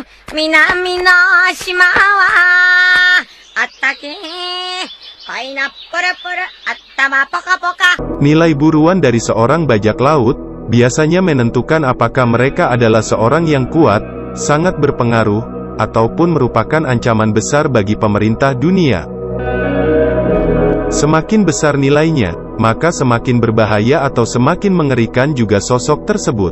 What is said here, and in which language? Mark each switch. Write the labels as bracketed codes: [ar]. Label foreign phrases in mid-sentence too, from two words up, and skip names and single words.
[ja] 南の島はあったけパイナップルプル頭ポカポカ. [id] Nilai buruan dari seorang bajak laut biasanya menentukan apakah mereka adalah seorang yang kuat, sangat berpengaruh, ataupun merupakan ancaman besar bagi pemerintah dunia. Semakin besar nilainya, maka semakin berbahaya atau semakin mengerikan juga sosok tersebut.